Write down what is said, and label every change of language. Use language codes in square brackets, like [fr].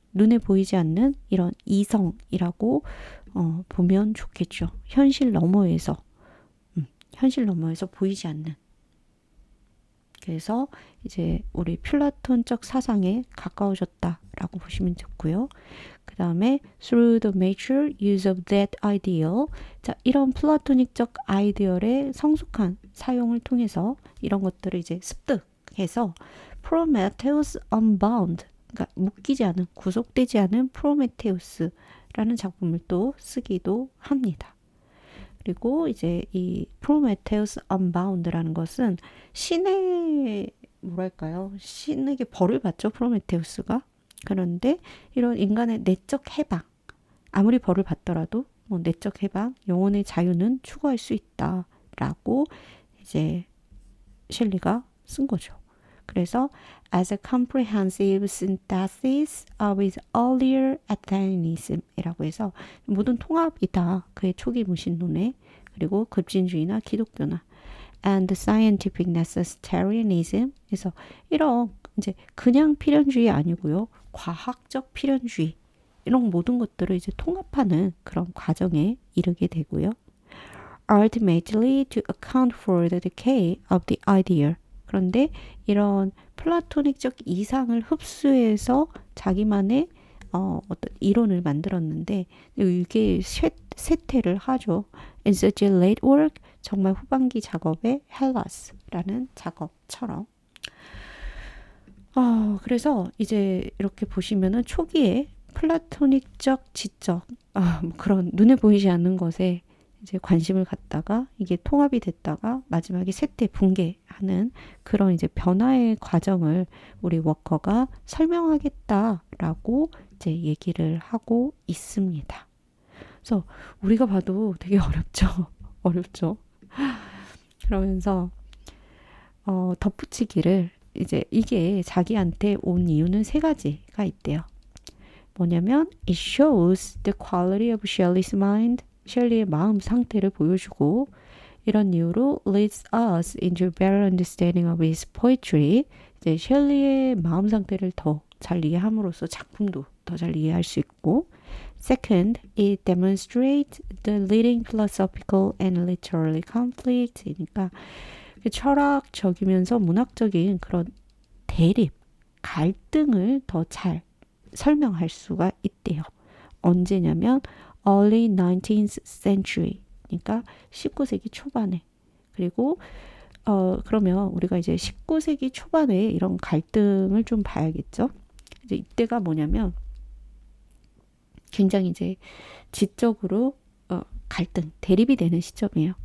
[ko] 눈에 보이지 않는 이런 이성이라고 보면 좋겠죠. 현실 너머에서 보이지 않는. 그래서 이제 우리 플라톤적 사상에 가까워졌다라고 보시면 좋고요. 그 다음에 [en] through the mature use of that ideal. [ko] 자, 이런 플라토닉적 아이디얼의 성숙한 사용을 통해서 이런 것들을 이제 습득해서 Prometheus Unbound, 그러니까 묶이지 않은, 구속되지 않은 프로메테우스라는 작품을 또 쓰기도 합니다. 그리고 이제 이 Prometheus Unbound라는 것은 신의 뭐랄까요? 신에게 벌을 받죠, 프로메테우스가. 그런데 이런 인간의 내적 해방, 아무리 벌을 받더라도 뭐 내적 해방, 영혼의 자유는 추구할 수 있다라고 이제 셸리가 쓴 거죠. 그래서 [en] as a comprehensive synthesis of his earlier atheism [ko] 이라고 해서 모든 통합이다. 그의 초기 무신론에 그리고 급진주의나 기독교나 [en] and scientific necessitarianism. [ko] 그래서 이런 이제 그냥 필연주의 아니고요. 과학적 필연주의 이런 모든 것들을 이제 통합하는 그런 과정에 이르게 되고요. [en] Ultimately to account for the decay of the ideal. [ko] 그런데 이런 플라토닉적 이상을 흡수해서 자기만의 어떤 이론을 만들었는데 이게 쇠퇴를 하죠. [en] In such a late work, [ko] 정말 후반기 작업의 헬라스라는 작업처럼. 그래서 이제 이렇게 보시면은 초기에 플라토닉적 지적, 뭐 그런 눈에 보이지 않는 것에 이제 관심을 갖다가 이게 통합이 됐다가 마지막에 쇠퇴 붕괴하는 그런 이제 변화의 과정을 우리 워커가 설명하겠다라고 이제 얘기를 하고 있습니다. 그래서 우리가 봐도 되게 어렵죠. 어렵죠. 그러면서 덧붙이기를 이제 이게 자기한테 온 이유는 3가지가 있대요. 뭐냐면 [en] it shows the quality of Shelley's mind. [ko] 셸리의 마음 상태를 보여주고 이런 이유로 [en] leads us into a better understanding of his poetry. [ko] 이제 셸리의 마음 상태를 더 잘 이해함으로써 작품도 더 잘 이해할 수 있고 [en] second, it demonstrates the leading philosophical and literary conflict. [ko] 그러니까 철학적이면서 문학적인 그런 대립, 갈등을 더 잘 설명할 수가 있대요. 언제냐면 [en] early 19th century. [ko] 그러니까 19세기 초반에. 그리고 그러면 우리가 이제 19세기 초반에 이런 갈등을 좀 봐야겠죠. 이제 이때가 뭐냐면 굉장히 이제 지적으로 갈등, 대립이 되는 시점이에요.